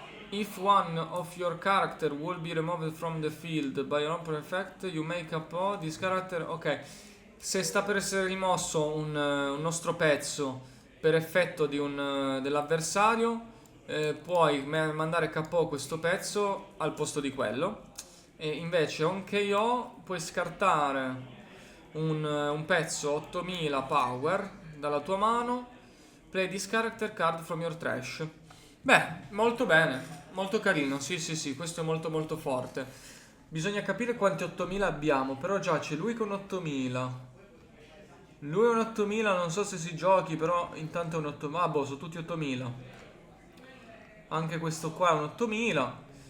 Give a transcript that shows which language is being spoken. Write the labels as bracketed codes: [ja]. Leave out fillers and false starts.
[en] If one of your character will be removed from the field by an open effect, you make a po' this character. [it] Ok, se sta per essere rimosso un nostro pezzo per effetto dell'avversario, puoi mandare KO questo pezzo al posto di quello. E invece on KO puoi scartare un pezzo 8000 power dalla tua mano. [en] Play this character card from your trash. [it] Beh, molto bene, molto carino, sì, questo è molto forte. Bisogna capire quanti 8000 abbiamo, però già c'è lui con 8000. Lui è un 8000, non so se si giochi, però intanto è un 8000. Ah, boh, sono tutti 8000. Anche questo qua è un 8000.